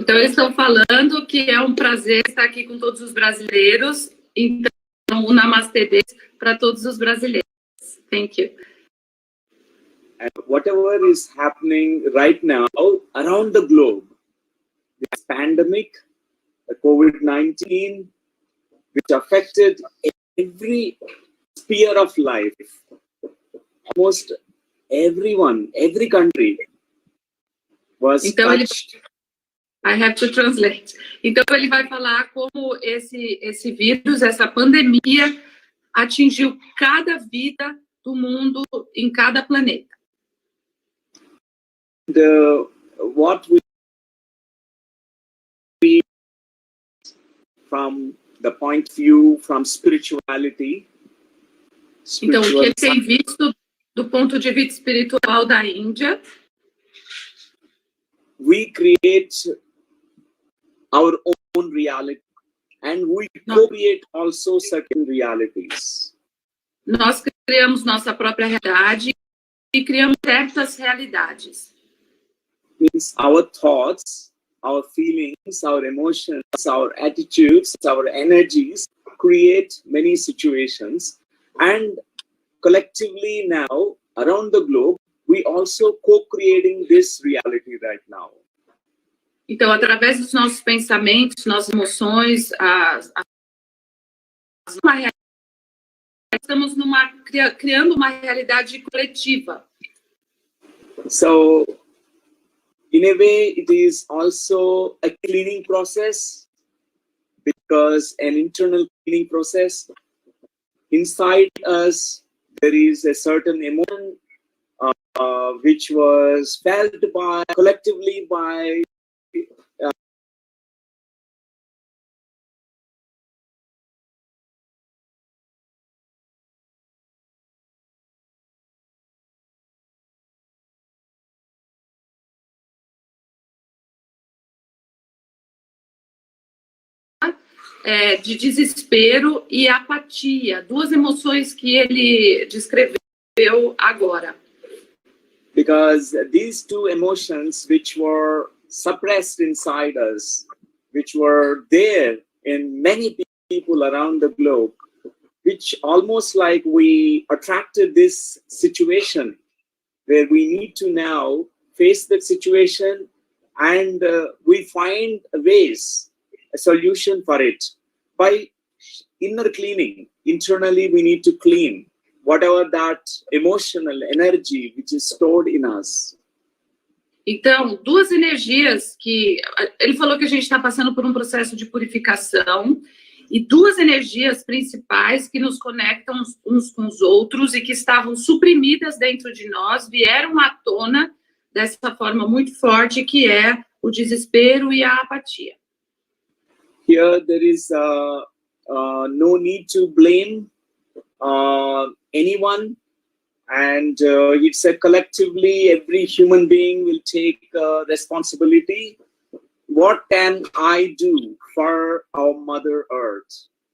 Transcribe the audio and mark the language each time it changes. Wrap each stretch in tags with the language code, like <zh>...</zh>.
<pt>Então, eles estão falando que é um prazer estar aqui com todos os brasileiros. Então, um namastê deles para todos os brasileiros.</pt> <en>Thank you. And whatever is happening right now around the globe, this pandemic, the COVID-19, which affected every sphere of life, almost everyone, every country was touched. I have to translate.</en> <pt>Então, ele vai falar como esse vírus, essa pandemia, atingiu cada vida do mundo em cada planeta.</pt> <en>What we from the point of view from spirituality.</en> <pt>Então, o que ele tem visto do ponto de vista espiritual da Índia,</pt> <en>we create our own reality and we co-create also certain realities.</en> <pt>Nós criamos nossa própria realidade e criamos certas realidades.</pt> <en>Means our thoughts, our feelings, our emotions, our attitudes, our energies create many situations, and collectively now around the globe we also co-creating this reality right now.</en> <pt>Então, através dos nossos pensamentos, nossas emoções, estamos criando uma realidade coletiva.</pt> <en>So, in a way, it is also a cleaning process, because an internal cleaning process. Inside us, there is a certain emotion which was felt collectively by</en> <pt>de desespero e apatia, duas emoções que ele descreveu agora.</pt> <en>Because these two emotions which were suppressed inside us, which were there in many people around the globe, which almost like we attracted this situation where we need to now face that situation, and we find ways, a solution for it. By inner cleaning, internally we need to clean whatever that emotional energy which is stored in us.</en> <pt>Então, duas energias que... Ele falou que a gente está passando por um processo de purificação, e duas energias principais que nos conectam uns com os outros e que estavam suprimidas dentro de nós, vieram à tona dessa forma muito forte, que é o desespero e a apatia.</pt> <en>Here there is no need to blame anyone, and it's a collectively every human being will take responsibility. What can I do for our Mother Earth?</en>